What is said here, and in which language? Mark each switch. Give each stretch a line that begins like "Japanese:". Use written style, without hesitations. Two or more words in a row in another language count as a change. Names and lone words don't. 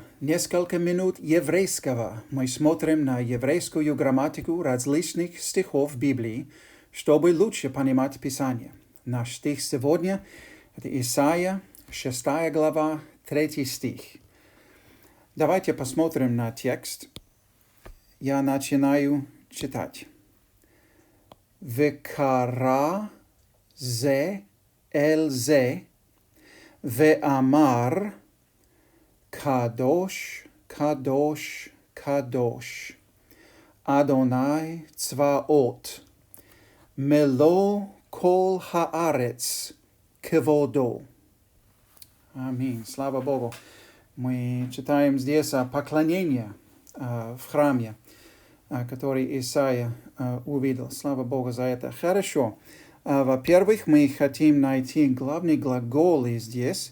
Russian: Несколько минут еврейского. Мы смотрим на еврейскую грамматику различных стихов Библии, чтобы лучше понимать Писание. Наш стих сегодня – это Исаия, 6 глава, 3 стих. Давайте посмотрим на текст. Я начинаю читать.
Hebrew: «וקרא זה אל זה ואמר קדוש קדוש קדוש אדני צבאות מלא כל הארץ כבודו».
Russian: Аминь. Слава Богу. Мы читаем здесь о поклонении в храме, который Исаия увидел. Слава Богу за это. Хорошо. Во-первых, мы хотим найти главные глаголы здесь.